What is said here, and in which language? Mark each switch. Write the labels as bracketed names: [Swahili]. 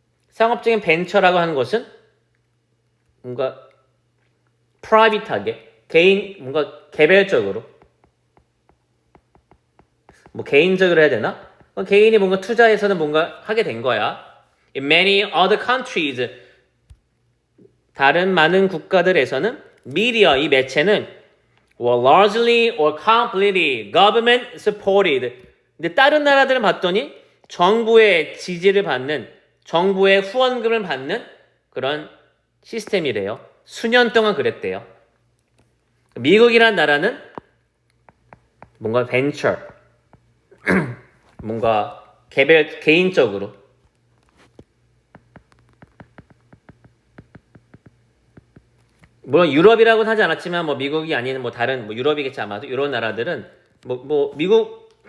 [Korean] 상업적인 벤처라고 하는 것은 뭔가 프라이빗하게 개인 뭔가 개별적으로 뭐 개인적으로 해야 되나? 개인이 뭔가 투자해서는 뭔가 하게 된 거야. [English] In many other countries, [Korean] 다른 많은 국가들에서는 [English] media, [Korean] 이 매체는 [English] were largely or completely government supported. [Korean] 근데 다른 나라들은 봤더니 정부의 지지를 받는, 정부의 후원금을 받는 그런 시스템이래요. 수년 동안 그랬대요. 미국이란 나라는 뭔가 벤처, 뭔가 개인적으로 물론 유럽이라고는 하지 않았지만 뭐 미국이 아닌 뭐 다른 뭐 유럽이겠지 아마도 이런 나라들은 뭐 미국